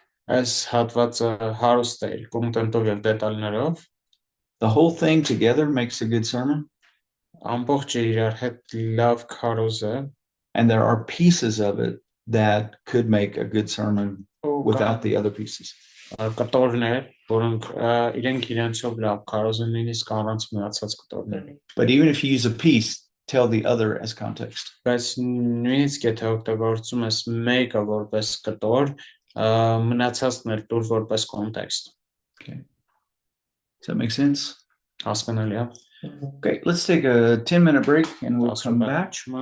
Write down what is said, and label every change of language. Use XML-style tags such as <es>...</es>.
<hy>Այս հատվածը հարուստ է կոնտենտով եւ դետալներով։</hy> <en>The whole thing together makes a good sermon.</en> <hy>Ամբողջը իրար հետ լավ քարոզ է։</hy> <en>And there are pieces of it that could make a good sermon without the other pieces.</en> <hy>Կտորներ, որոնք իրենք իրենցով լավ քարոզ են նույնիսկ առանց մնացած կտորների։</hy> <en>But even if you use a piece, tell the other as context.</en> <hy>Բայց նույնիսկ եթե օգտագործում ես մեկը որպես կտոր, մնացածն էլ տուր որպես context։</hy> <en>Okay. Does that make sense?</en> <hy>Հասկանալի է։</hy> <en>Okay, let's take a 10-minute break and we'll come back.</en>